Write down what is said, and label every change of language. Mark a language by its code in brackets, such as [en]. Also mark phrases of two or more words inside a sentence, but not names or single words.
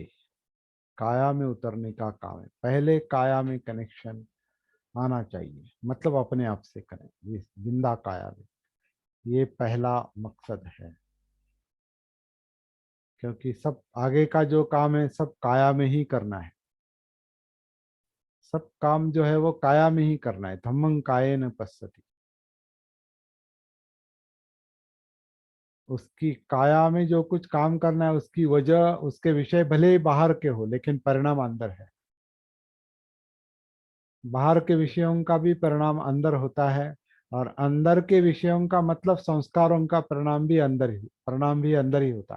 [hi] काया में उतरने का काम है, पहले काया में कनेक्शन आना चाहिए, मतलब अपने आप से करें ये जिंदा काया में। ये पहला मकसद है, क्योंकि सब आगे का जो काम है सब काया में ही करना है। सब काम जो है वो काया में ही करना है। [pi] धम्मं कायेन पश्यति। [hi] उसकी काया में जो कुछ काम करना है उसकी वजह, उसके विषय भले ही बाहर के हो लेकिन परिणाम अंदर है। बाहर के विषयों का भी परिणाम अंदर होता है, और अंदर के विषयों का मतलब संस्कारों का परिणाम भी अंदर ही होता है।